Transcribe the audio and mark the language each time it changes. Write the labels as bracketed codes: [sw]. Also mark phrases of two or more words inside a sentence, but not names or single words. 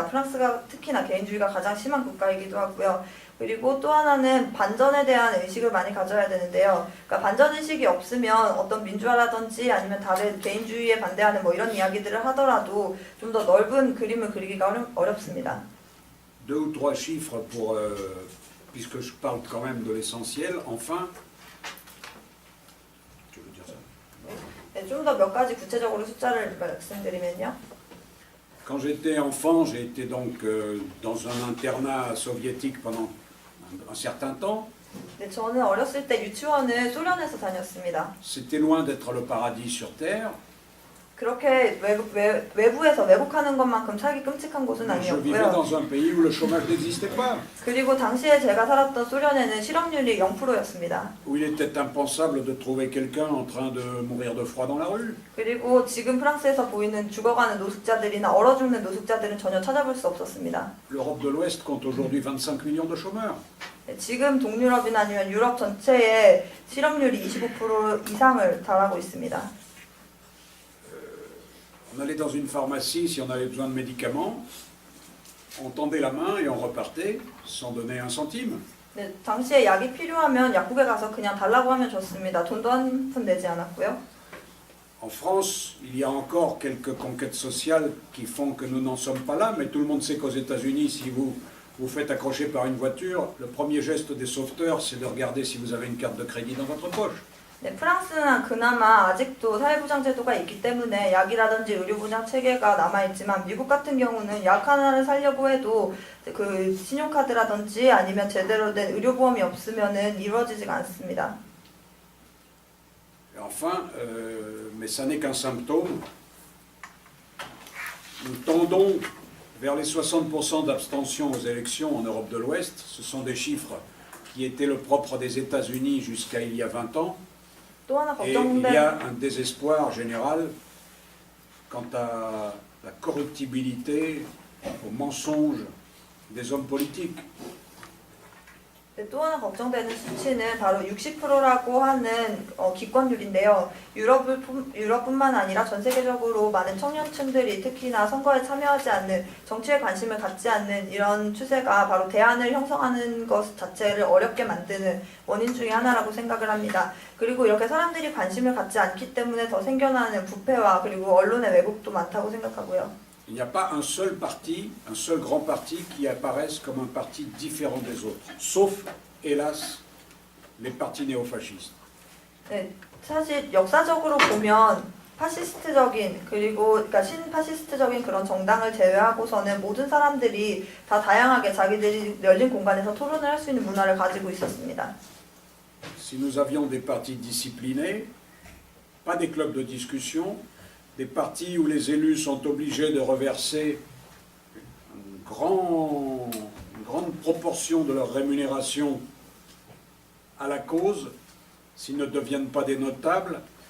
[ko] 프랑스가 특히나 개인주의가 가장 심한 국가이기도 하고요. 그리고 또 하나는 반전에 대한 의식을 많이 가져야 되는데요. 그러니까 반전의식이 없으면 어떤 민주화라든지 아니면 다른 개인주의에 반대하는 뭐 이런 이야기들을 하더라도 좀 더 넓은 그림을 그리기가 어렵습니다. [fr] 2 ou 3 chiffres pour, puisque je parle quand même de l'essentiel. Enfin, tu veux dire ça? [ko] 네, 좀 더 몇 가지 구체적으로 숫자를 말씀드리면요. [fr] Quand j'étais enfant, j'ai été donc dans un internat soviétique pendant un certain temps. [ko] 네, 저는 어렸을 때 유치원을 소련에서 다녔습니다. [fr] C'était loin d'être le paradis sur terre. [ko] 그렇게 외부에서 외국하는 것만큼 살기 끔찍한 곳은 [fr] Je vivais [ko] 아니었고요. [fr] dans un pays où le chômage n'existait pas, [ko] 그리고 당시에 제가 살았던 소련에는 실업률이 0%였습니다. [fr] où il était impensable de trouver quelqu'un en train de mourir de froid dans la rue. [ko] 그리고 지금 프랑스에서 보이는 죽어가는 노숙자들이나 얼어 죽는 노숙자들은 전혀 찾아볼 수 없었습니다. [fr] L'Europe de l'Ouest compte aujourd'hui 25 millions de chômeurs. [ko] 지금 동유럽이나 아니면 유럽 전체의 실업률이 25% 이상을 달하고 있습니다. [fr] On allait dans une pharmacie si on avait besoin de médicaments. on tendait la main et on repartait sans donner un centime. [ko] 네, 당시에 약이 필요하면 약국에 가서 그냥 달라고 하면 줬습니다. 돈도 한 푼 내지 않았고요. [fr] En France, il y a encore quelques conquêtes sociales qui font que nous n'en sommes pas là, mais tout le monde sait qu'aux États-Unis, si vous vous faites accrocher par une voiture, le premier geste des sauveteurs, c'est de regarder si vous avez une carte de crédit dans votre poche. [ko] 네, 프랑스는 그나마 아직도 사회보장 제도가 있기 때문에 약이라든지 의료보장 체계가 남아있지만 미국 같은 경우는 약 하나를 사려고 해도 그 신용카드라든지 아니면 제대로 된 의료보험이 없으면은 이루어지지가 않습니다. [fr] Et enfin, mais ça n'est qu'un symptôme, nous tendons vers les 60% d'abstention aux élections en Europe de l'Ouest. Ce sont des chiffres qui étaient le propre des États-Unis jusqu'à il y a 20 ans. [ko] 또 하나 [fr] Et il y [ko] 걱정된 [fr] a un désespoir général quant à la corruptibilité, au mensonge des hommes politiques. [ko] 네, 또 하나 걱정되는 수치는 바로 60%라고 하는 기권율인데요. 유럽뿐만 아니라 전 세계적으로 많은 청년층들이 특히나 선거에 참여하지 않는, 정치에 관심을 갖지 않는 이런 추세가 바로 대안을 형성하는 것 자체를 어렵게 만드는 원인 중에 하나라고 생각을 합니다. 그리고 이렇게 사람들이 관심을 갖지 않기 때문에 더 생겨나는 부패와 그리고 언론의 왜곡도 많다고 생각하고요. [fr] Il n'y a pas un seul parti, un seul grand parti qui apparaisse comme un parti différent des autres, sauf, hélas, les partis néofascistes. [ko] 네, 사실 역사적으로 보면 파시스트적인 그러니까 신파시스트적인 그런 정당을 제외하고서는 모든 사람들이 다 다양하게 자기들이 열린 공간에서 토론을 할 수 있는 문화를 가지고 있었습니다. [fr] Si nous avions des partis disciplinés, pas des clubs de discussion, des partis où les élus sont obligés de reverser une grande proportion de leur rémunération à la cause, s'ils ne deviennent pas des notables,